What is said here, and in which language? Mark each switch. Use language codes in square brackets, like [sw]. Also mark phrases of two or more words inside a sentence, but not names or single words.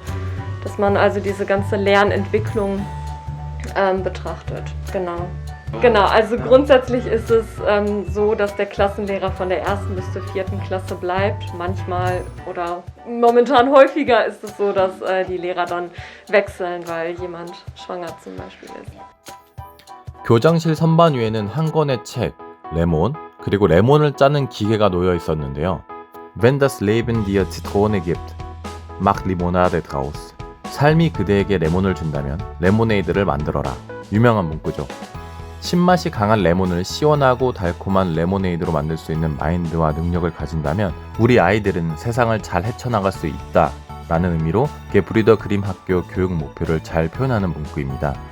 [de] Dass man also diese ganze Lernentwicklung betrachtet, Genau, also grundsätzlich ist es so, dass der Klassenlehrer von der 1. bis zur 4. Klasse bleibt. Manchmal oder momentan häufiger ist es so, dass die Lehrer dann wechseln, weil jemand schwanger zum Beispiel ist. [ko] 교장실 선반 위에는 한 권의 책, 레몬, 그리고 레몬을 짜는 기계가 놓여 있었는데요. [de] Wenn das Leben dir Zitrone gibt, mach Limonade draus. [ko] 삶이 그대에게 레몬을 준다면 레모네이드를 만들어라. 유명한 문구죠. 신맛이 강한 레몬을 시원하고 달콤한 레모네이드로 만들 수 있는 마인드와 능력을 가진다면 우리 아이들은 세상을 잘 헤쳐나갈 수 있다 라는 의미로 게브리더 그림 학교 교육 목표를 잘 표현하는 문구입니다.